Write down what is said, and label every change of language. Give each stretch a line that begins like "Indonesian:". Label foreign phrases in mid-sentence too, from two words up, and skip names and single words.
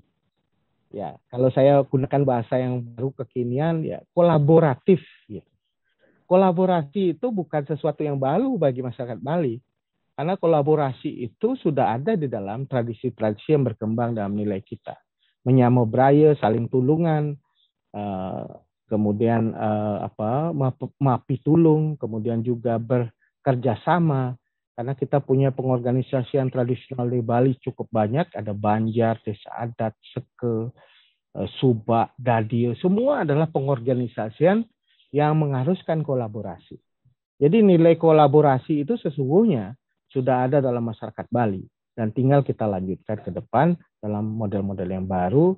Indonesian: Ya, kalau saya gunakan bahasa yang baru kekinian, ya kolaboratif. Gitu. Kolaborasi itu bukan sesuatu yang baru bagi masyarakat Bali. Karena kolaborasi itu sudah ada di dalam tradisi-tradisi yang berkembang dalam nilai kita. Menyambut budaya, saling tulungan, kemudian mapi tulung, kemudian juga bekerja sama. Karena kita punya pengorganisasian tradisional di Bali cukup banyak, ada Banjar, Desa Adat, Seke, Subak, Dadio, semua adalah pengorganisasian yang mengharuskan kolaborasi. Jadi nilai kolaborasi itu sesungguhnya sudah ada dalam masyarakat Bali dan tinggal kita lanjutkan ke depan dalam model-model yang baru.